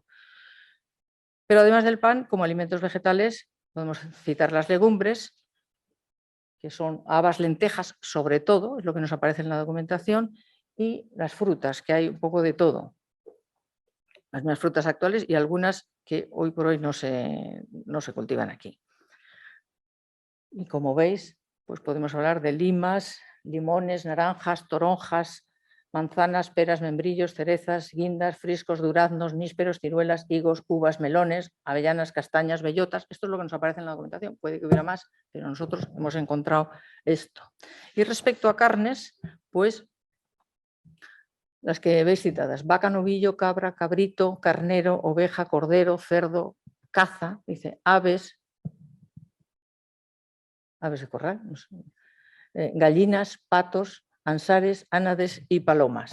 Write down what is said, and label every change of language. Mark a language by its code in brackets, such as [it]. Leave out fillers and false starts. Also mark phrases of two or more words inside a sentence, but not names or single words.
[es] Pero además del pan, como alimentos vegetales, podemos citar las legumbres, que son habas, lentejas, sobre todo, es lo que nos aparece en la documentación, y las frutas, que hay un poco de todo. Las mismas frutas actuales y algunas que hoy por hoy no se cultivan aquí. Y como veis, pues podemos hablar de limas, limones, naranjas, toronjas, manzanas, peras, membrillos, cerezas, guindas, friscos, duraznos, nísperos, ciruelas, higos, uvas, melones, avellanas, castañas, bellotas. Esto es lo que nos aparece en la documentación. Puede que hubiera más, pero nosotros hemos encontrado esto. Y respecto a carnes, pues las que veis citadas: vaca, novillo, cabra, cabrito, carnero, oveja, cordero, cerdo, caza, dice aves de corral, no sé, gallinas, patos, ansares, ánades y palomas.